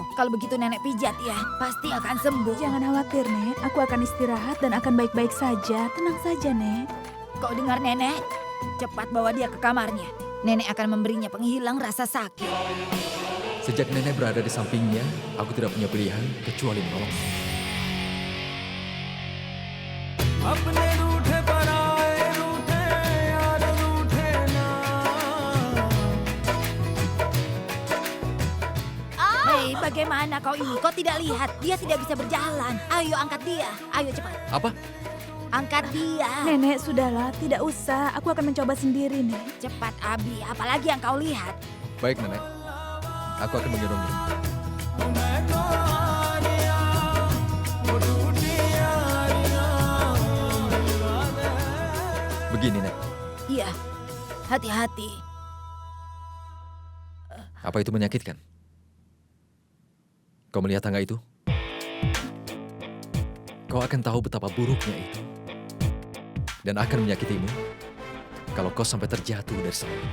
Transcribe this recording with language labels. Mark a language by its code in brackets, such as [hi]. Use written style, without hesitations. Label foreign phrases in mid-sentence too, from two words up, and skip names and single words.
[id] Kalau begitu nenek pijat ya, pasti akan sembuh. Jangan khawatir, Nek. Aku akan istirahat dan akan baik-baik saja. Tenang saja, Nek. Kau dengar nenek? Cepat bawa dia ke kamarnya. Nenek akan memberinya penghilang rasa sakit. sejak nenek berada di sampingnya, aku tidak punya pilihan kecuali menolong. [hi] अपने रूठे पराए रूठे यार रूठे ना [id] Hei, bagaimana kau ini? Kau tidak lihat? Dia tidak bisa berjalan. Ayo angkat dia. Ayo cepat. Apa? Angkat dia. Nenek, sudahlah. Tidak usah. Aku akan mencoba sendiri, Nek. Cepat Abi, apalagi yang kau lihat. Baik, Nenek. Aku akan menggendongnya. [hi] मैं तो आ गया वो टूटी यारियां भुला दे [id] Begini, Nek. Iya, hati-hati. Apa itu menyakitkan? Kau melihat tangga itu? Kau akan tahu betapa buruknya itu. Dan akan menyakitimu kalau kau sampai terjatuh dari sana.